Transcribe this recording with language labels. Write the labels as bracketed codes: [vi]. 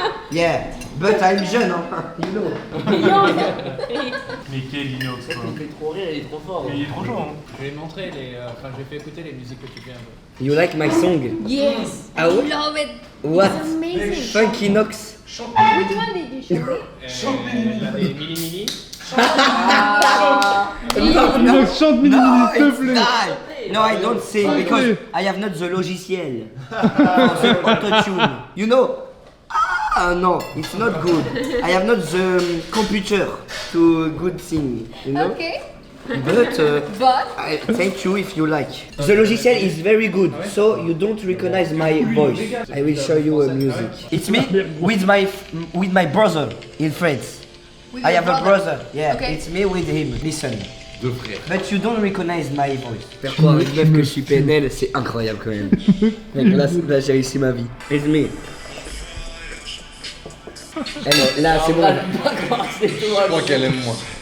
[en] Yeah, but I'm [fr] jeune, hein, [en] you know. [fr] Mais quel inox quoi. Il fait trop rire, il est trop fort. Mais il est trop chaud hein. Je vais montrer les. Enfin, je vais faire écouter les musiques que tu fais un peu. [en] You like my song? Yes. [fr] Ah ouais? [en] Love it. What? It's amazing. Funky Nox. Which one did you show me? [fr] La des Mili Mili. Inox chante Mini Mini, s'il te plaît. [en] No, I don't sing because I have not the logiciel. The autotune. You know? Ah no, it's not good. I have not the computer to good sing. You know? Okay. But I thank you if you like. The logiciel is very good, so you don't recognize my voice. I will show you a music. It's me with my brother in France. With I your have a brother. Yeah, Okay. it's me with him. Listen. [fr] Deux frères. [en] But you don't recognize my voice. [fr] Faire croire une meuf que je suis PNL, c'est incroyable quand même. Mec, là j'ai réussi ma vie. [en] It's me. [fr] Eh non, là c'est bon. Je crois qu'elle aime moi.